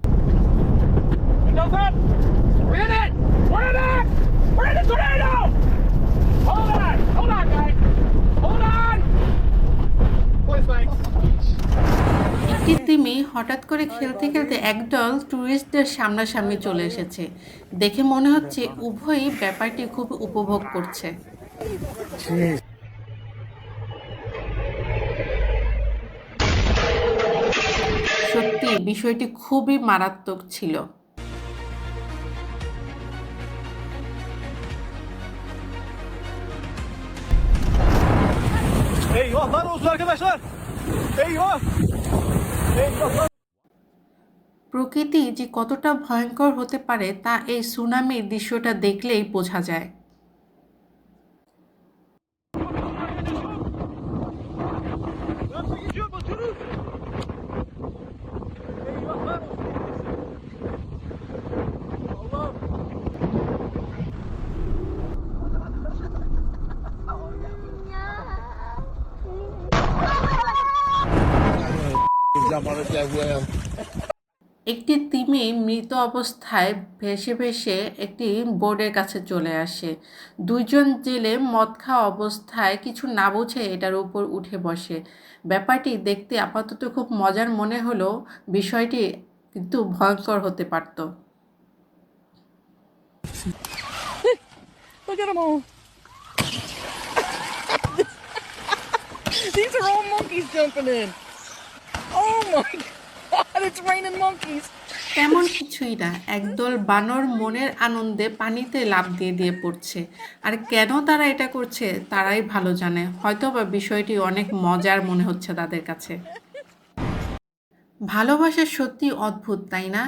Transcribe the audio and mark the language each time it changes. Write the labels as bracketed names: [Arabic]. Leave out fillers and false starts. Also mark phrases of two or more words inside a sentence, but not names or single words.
[Bangla] একটি তিমি হঠাৎ করে খেলতে খেলতে একদল ট্যুরিস্টদের সামনাসামনি চলে এসেছে। দেখে মনে হচ্ছে উভয়ই ব্যাপারটি খুব উপভোগ করছে। সত্যি বিষয়টি খুবই মারাত্মক ছিল। [Turkish] Eyvah lan olsun arkadaşlar. Eyvah. Eyvah. [Bangla] প্রকৃতি যে কতটা ভয়ঙ্কর হতে পারে তা এই সুনামির দৃশ্যটা দেখলেই বোঝা যায়। [Turkish] Nasıl gidiyor motorun? Eyvah lan. Allah'ım. [Bangla] একটি তিমি মৃত অবস্থায় ভেসে ভেসে একটি বোর্ডের কাছে চলে আসে। দুইজন জেলে মদ খাওয়া অবস্থায় কিছু না বুঝে এটার উপর উঠে বসে। ব্যাপারটি দেখতে আপাতত খুব মজার মনে হলেও বিষয়টি কিন্তু ভয়ঙ্কর হতে পারত। [English] Look at them all. These are all monkeys jumping in. Oh my god, it's raining monkeys. [Bangla] তেমন কিছুই না, একদল বানর মনের আনন্দে পানিতে লাফ দিয়ে দিয়ে পড়ছে। আর কেন তারা এটা করছে তারাই ভালো জানে। হয়তোবা বিষয়টি অনেক মজার মনে হচ্ছে তাদের কাছে। ভালোবাসা সত্যি অদ্ভুত, তাই না?